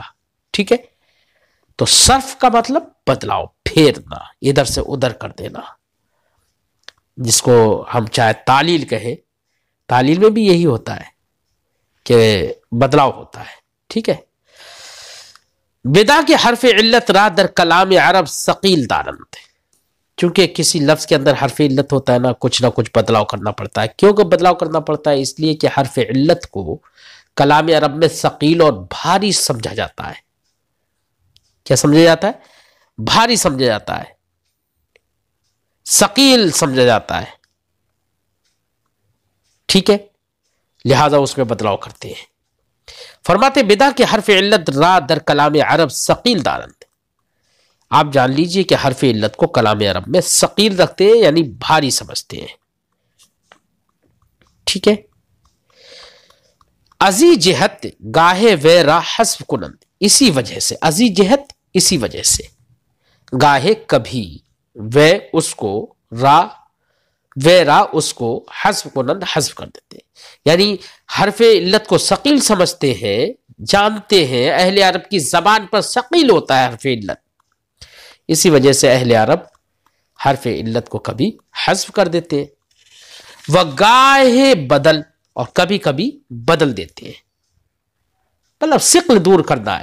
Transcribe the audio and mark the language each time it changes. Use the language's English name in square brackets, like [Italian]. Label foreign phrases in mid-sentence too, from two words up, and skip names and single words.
[Urdu] ٹھیک ہے، تو صرف کا مطلب بدلاؤ، پھیرنا، ادھر سے ادھر کر دینا، جس کو ہم چاہے تعلیل کہیں۔ تعلیل میں بھی یہی ہوتا ہے کہ بدلاؤ ہوتا ہے۔ ٹھیک ہے، [Persian] بدا کے حرف علت را در کلام عرب ثقیل دارند۔ [Urdu] چونکہ کسی لفظ کے اندر حرف علت ہوتا ہے نا کچھ بدلاؤ کرنا پڑتا ہے۔ کیوں کہ بدلاؤ کرنا پڑتا ہے؟ اس لیے کہ حرف علت کو کلام عرب میں ثقیل اور بھاری سمجھا جاتا ہے۔ کیا سمجھا جاتا ہے؟ بھاری سمجھا جاتا ہے، ثقیل سمجھا جاتا ہے۔ ٹھیک ہے، لہذا اس میں بدلاؤ کرتے ہیں۔ [Persian] فرماتے بدا کے حرف علت را در کلام عرب ثقیل دارند۔ [Urdu] آپ جان لیجئے کہ حرف علت کو کلام عرب میں ثقیل رکھتے ہیں، یعنی بھاری سمجھتے ہیں۔ ٹھیک ہے، [Persian] ازی جہت گاہے وے را حذف کنند، [Urdu] اسی وجہ سے [Persian] ازی جہت، [Urdu] اسی وجہ سے گاہے کبھی وے اس کو [Persian] را وے را [Urdu] اس کو [Persian] حذف کنند [Urdu] حذف کر دیتے ہیں، یعنی حرف علت کو ثقیل سمجھتے ہیں، جانتے ہیں اہل عرب کی زبان پر ثقیل ہوتا ہے حرف علت، اسی وجہ سے اہل عرب حرف علت کو کبھی حذف کر دیتے ہیں۔ [Persian] وگاہے بدل، [Urdu] اور کبھی کبھی بدل دیتے ہیں، مطلب ثقل دور کرنا ہے۔